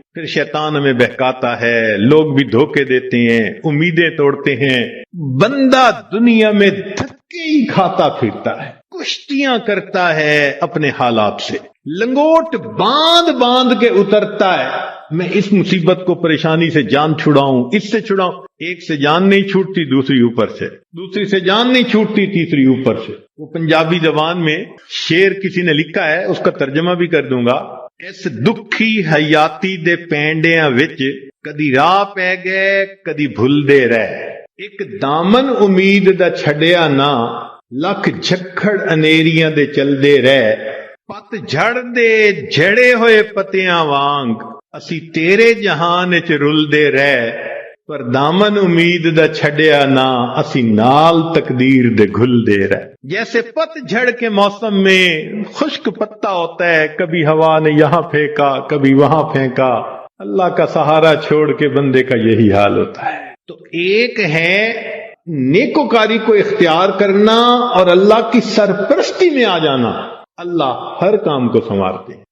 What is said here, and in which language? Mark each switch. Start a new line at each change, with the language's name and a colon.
Urdu: پھر شیطان ہمیں بہکاتا ہے، لوگ بھی دھوکے دیتے ہیں، امیدیں توڑتے ہیں، بندہ دنیا میں دھکے ہی کھاتا پھرتا ہے، کشتیاں کرتا ہے اپنے حالات سے، لنگوٹ باندھ باندھ کے اترتا ہے. میں اس مصیبت کو پریشانی سے جان چھڑاؤں، اس سے چھڑاؤں. ایک سے جان نہیں چھوٹتی، دوسری اوپر سے، دوسری سے جان نہیں چھوٹتی، تیسری اوپر سے. وہ پنجابی زبان میں شعر کسی نے لکھا ہے، اس کا ترجمہ بھی کر دوں گا.
Punjabi: اس دکھی حیاتی دے پینڈیاں وچ کدی راہ پہ گئے کدی بھول دے رہے، ایک دامن امید دا چھڈیا نہ لکھ جھکڑ انیریاں دے چل دے رہے، پت جھڑ دے جھڑے ہوئے پتیاں وانگ اسی تیرے جہان چ رل دے رہے، پر دامن امید دا چھڈیا نہ اسی نال تقدیر دے گھل دے رہے.
Urdu: جیسے پت جھڑ کے موسم میں خشک پتا ہوتا ہے، کبھی ہوا نے یہاں پھینکا کبھی وہاں پھینکا، اللہ کا سہارا چھوڑ کے بندے کا یہی حال ہوتا ہے. تو ایک ہے نیکوکاری کو اختیار کرنا اور اللہ کی سرپرستی میں آ جانا، اللہ ہر کام کو سنوارتے ہیں.